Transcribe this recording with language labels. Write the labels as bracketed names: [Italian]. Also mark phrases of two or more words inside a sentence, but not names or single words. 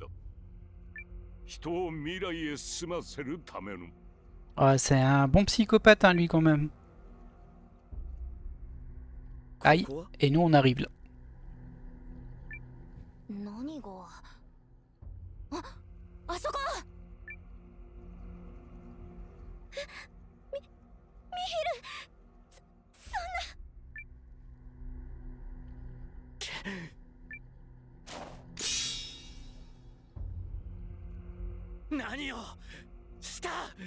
[Japanese] 人を未来へ進ませるための。 [French] Ouais, c'est un bon psychopathe, hein, lui, quand même. Aïe. Et nous, on arrive là. [Japanese] 何が。あそこ。ミヒル。何をした。